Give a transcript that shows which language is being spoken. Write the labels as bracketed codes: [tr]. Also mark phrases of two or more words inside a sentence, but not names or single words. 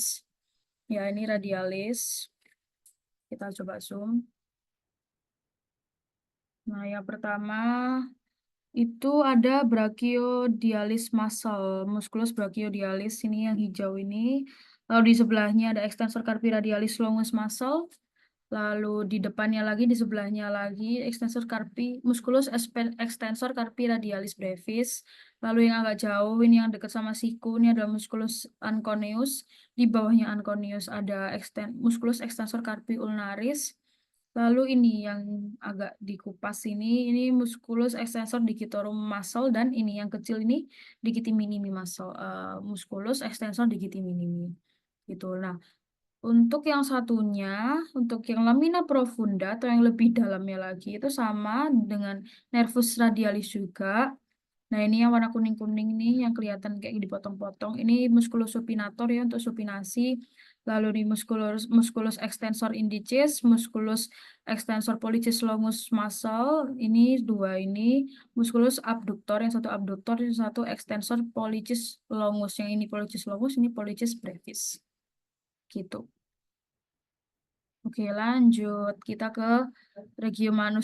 [id] Ya, ini radialis. Kita coba zoom. Nah, yang pertama itu ada [en] brachiodialis muscle, [la] musculus brachiodialis [id] ini yang hijau ini. Lalu di sebelahnya ada [la] extensor carpi radialis longus [id] muscle. Lalu di depannya lagi, di sebelahnya lagi, [la] extensor carpi, musculus extensor carpi radialis brevis. [id] Lalu yang agak jauh, ini yang dekat sama siku, ini ada [la] musculus anconeus. [id] Di bawahnya anconeus ada [la] musculus extensor carpi ulnaris. [id] Lalu ini yang agak dikupas ini [la] musculus extensor digitorum [id] muscle, dan ini yang kecil ini [la] digiti minimi [id] muscle, [la] musculus extensor digiti minimi. [id] Gitu. Nah, untuk yang satunya, untuk yang [la] lamina profunda [id] atau yang lebih dalamnya lagi itu sama dengan [la] nervus radialis [id] juga. Nah, ini yang warna kuning-kuning nih yang kelihatan kayak dipotong-potong. Ini [la] musculus supinator [id] ya untuk supinasi. Lalu di [la] musculus extensor indicis, musculus extensor pollicis longus [id] muscle. Ini 2 ini. [la] Musculus abductor, [id] yang satu abductor, yang satu [la] extensor pollicis longus. [id] Yang ini [la] pollicis longus, [id] ini [la] pollicis brevis. [id] Gitu. Oke, lanjut. Kita ke regiomanus.